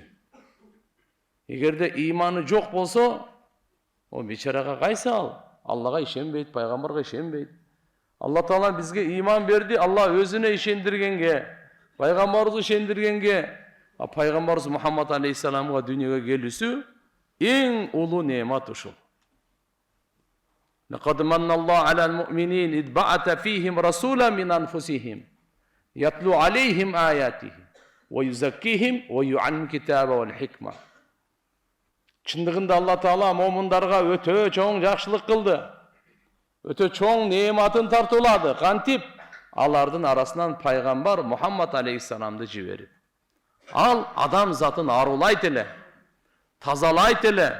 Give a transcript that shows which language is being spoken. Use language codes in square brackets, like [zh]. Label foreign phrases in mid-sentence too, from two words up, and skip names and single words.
[ky] Эгерде иманы жок болсо, о бечарага кайсы ал? Аллага ишенбейт, пайгамбарга ишенбейт. Алла Таала бизге иман берди, Алла өзүнө ишендиргенге, пайгамбарыбызды ишендиргенге, пайгамбарыбыз Мухаммад алейхиссаламга дүйнөгө келүүсү эң улуу немат ушул. [ar] لقد من الله على المؤمنين إذ بعث فيهم رسولا من أنفسهم يتلو عليهم آياته ويزكيهم ويعلمهم الكتاب والحكمة. [ky] Чындыгында Алла Таала момундарга өтө чоң жакшылык кылды. Өтө чоң нематын тартуулады. Кантип? Алардын арасынан пайгамбар Мухаммад алейхиссаламды жиберип. Ал адам затын арулайт эле, тазалайт эле.